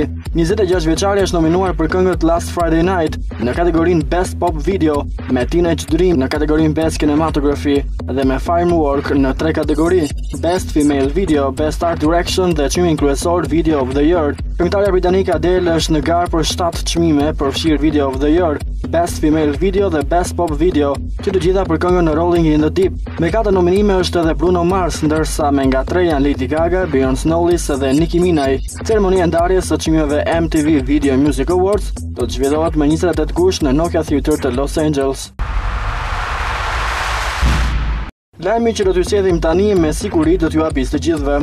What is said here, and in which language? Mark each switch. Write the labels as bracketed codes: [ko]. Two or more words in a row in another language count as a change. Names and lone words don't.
[sq] 26 vjeçari është nominuar për këngët Last Friday Night në kategorinë Best Pop Video, me Teenage Dream në kategorinë Best Cinematography dhe me Firework në 3 kategori: Best Female Video, Best Art Direction dhe çmimin kryesor Video of the Year. Këngëtarja britanike Adele është në garë për 7 çmime, përfshirë Video of the Year, Best Female Video dhe Best Pop Video, që të gjitha për këngën Rolling in the Deep. Me 4 nominime është edhe Bruno Mars, ndërsa me nga 3 janë Lady Gaga, Beyoncé Knowles dhe Nicki Minaj. Ceremonia e ndarjes së çmimeve MTV Video Music Awards do të zhvillohet më 28 gusht në Nokia Theatre të Los Angeles. Lajmi që do t'ju sjellim tani me siguri do t'ju hapis të gjithëve.